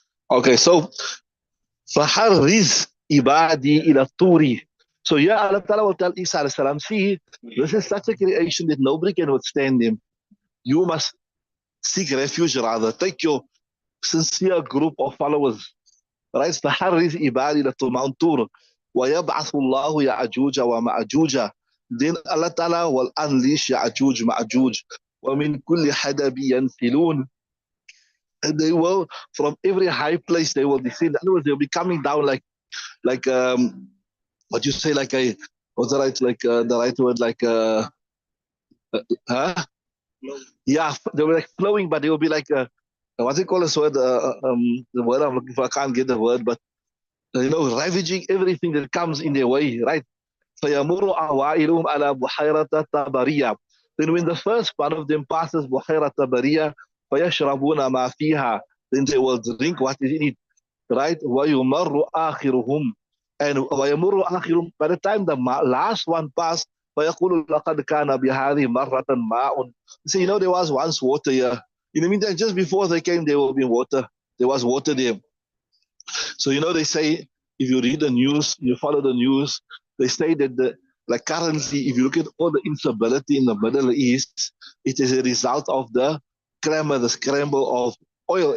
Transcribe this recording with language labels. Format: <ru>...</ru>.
<en>Okay, so</en> <ar>فحرز ibadi ila turi.</ar> <en>So yeah, Allah Ta'ala will tell Isa alayhi salam, see, this is such a creation that nobody can withstand him. You must seek refuge rather. Take your sincere group of followers. Right?</en> <ar>فحرز ibadi ila Mount Tur. ويبعث الله يعجوج ومعجوج.</ar> <en>Then Allah Ta'ala will unleash Ya'juj, Ma'juj.</en> <ar>ومن كل حدب ينسلون.</ar> <en>And they will, from every high place, they will descend. In other words, they'll be coming down like what you say, like a, what's the right, like the right word, like huh? Yeah, they were like flowing, but they will be like what's it called, this word, the word I'm looking for, I can't get the word, but ravaging everything that comes in their way, right?</en> <ar>فيمر أوائلهم على بحيرة طبرية.</ar> <en>Then when the first one of them passes</en> <ar>بحيرة طبرية فيشربون ما فيها,</ar> <en>then they will drink what is in it, right?</en> <ar>ويمر آخرهم,</ar> <en>and</en> <ar>ويمر آخرهم,</ar> <en>by the time the last one passed</en> <ar>فيقول لقد كان بهذه مرة ماء.</ar> <en>So there was once water here. In the meantime, just before they came, there will be water. There was water there. So they say, if you read the news, you follow the news, they say that like currently, if you look at all the instability in the Middle East, it is a result of the scramble of oil.</en>